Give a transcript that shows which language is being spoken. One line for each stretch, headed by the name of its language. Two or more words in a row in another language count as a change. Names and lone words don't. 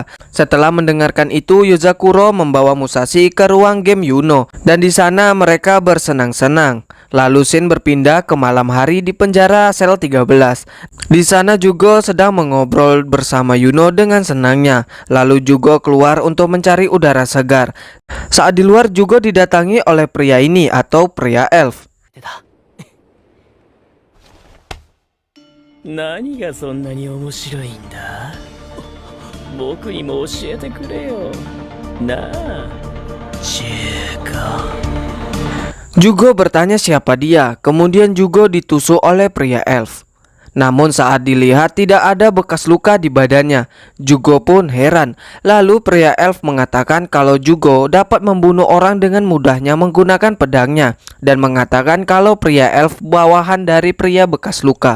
Indonesian: Setelah mendengarkan itu, Yuzakuro membawa Musashi ke ruang game Yuno, dan di sana mereka bersenang-senang. Lalu Shin berpindah ke malam hari di penjara sel 13. Di sana Jugo sedang mengobrol bersama Yuno dengan senangnya. Lalu Jugo keluar untuk mencari udara segar. Saat di luar, Jugo didatangi oleh pria ini atau pria elf.
Japanese: 何がそんなに面白いんだ？僕にも教えてくれよ。なあ、ジュゴ。
Indonesian: Jugo bertanya siapa dia, kemudian Jugo ditusuk oleh pria elf. Namun saat dilihat tidak ada bekas luka di badannya. Jugo pun heran. Lalu pria elf mengatakan kalau Jugo dapat membunuh orang dengan mudahnya menggunakan pedangnya, dan mengatakan kalau pria elf bawahan dari pria bekas luka.